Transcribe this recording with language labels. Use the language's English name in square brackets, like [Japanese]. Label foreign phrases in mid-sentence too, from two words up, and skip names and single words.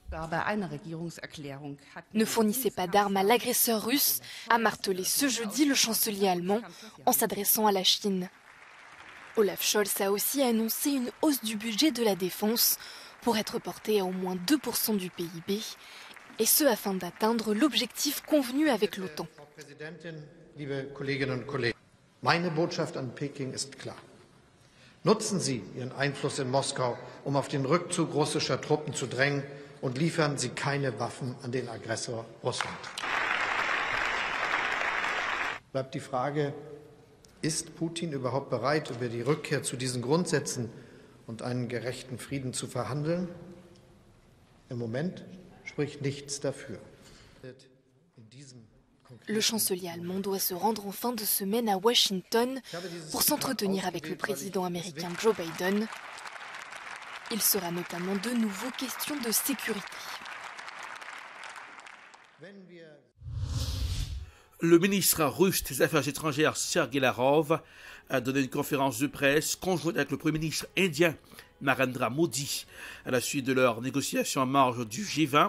[French] Ne fournissez pas d'armes à l'agresseur russe, a martelé ce jeudi le chancelier allemand en s'adressant à la Chine. Olaf Scholz a aussi annoncé une hausse du budget de la défense pour être porté à au moins 2% du PIB, et ce afin d'atteindre l'objectif convenu avec l'OTAN. [German] Meine Botschaft an Peking ist klar. Nutzen Sie Ihren Einfluss in Moskau, auf den Rückzug russischer Truppen zu drängen, und liefern Sie keine Waffen an den Aggressor Russland. Bleibt die Frage, ist Putin überhaupt bereit, über die Rückkehr zu diesen Grundsätzen und einen gerechten Frieden zu verhandeln? Im Moment spricht nichts dafür. [French] Le chancelier allemand doit se rendre en fin de semaine à Washington pour s'entretenir avec le président américain Joe Biden. Il sera notamment de nouveau question de sécurité. Le ministre russe des Affaires étrangères Sergei Lavrov a donné une conférence de presse conjointe avec le Premier ministre indien Narendra Modi à la suite de leurs négociations en marge du G20.